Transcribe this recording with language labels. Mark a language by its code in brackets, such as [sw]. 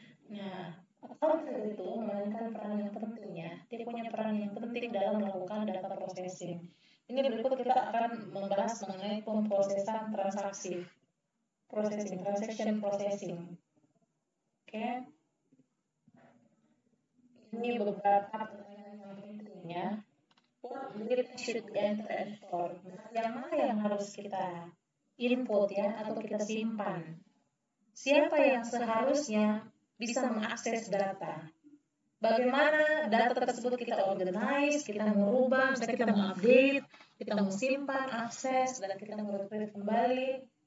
[id] Nah, accountant itu memainkan peran yang penting ya. Dia punya peran yang penting dalam melakukan data processing. Ini berikut kita akan membahas mengenai pemrosesan transaksi, transaction processing. Oke. Ini beberapa pertanyaan yang penting ya. [en] What data should be entered and stored? [id] Yang mana yang harus kita input ya atau kita simpan? Siapa yang seharusnya bisa mengakses data? Bagaimana data tersebut kita organize, kita merubah, misalnya kita mengupdate, kita simpan, akses, dan kita meretrieve kembali.